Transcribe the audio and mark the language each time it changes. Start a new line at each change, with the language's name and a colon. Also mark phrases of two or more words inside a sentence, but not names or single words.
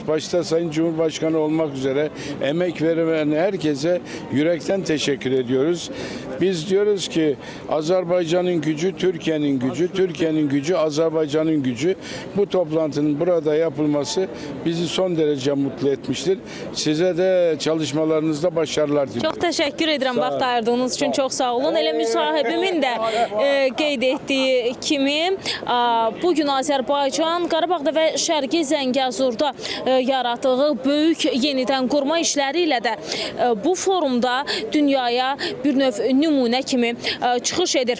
Turkish: Başta Sayın Cumhurbaşkanı olmak üzere emek veren herkese yürekten teşekkür ediyoruz. Biz diyoruz ki Azerbaycan'ın gücü Türkiye'nin gücü, Türkiye'nin gücü Azerbaycan'ın gücü. Bu toplantının burada yapılması bizi son derece mutlu etmiştir. Size de çalışmalarınızda başarılar diliyorum.
Azerbaijani: Çox təşəkkür edirəm vaxt ayırdığınız üçün, çox sağ olun. Elə müsahibimin də qeyd etdiyi kimi bugün Azərbaycan Qarabağda və Şərqi Zəngəzurda yaratdığı böyük yenidən qurma işləri ilə də bu forumda dünyaya bir növ nümunə kimi çıxış edir.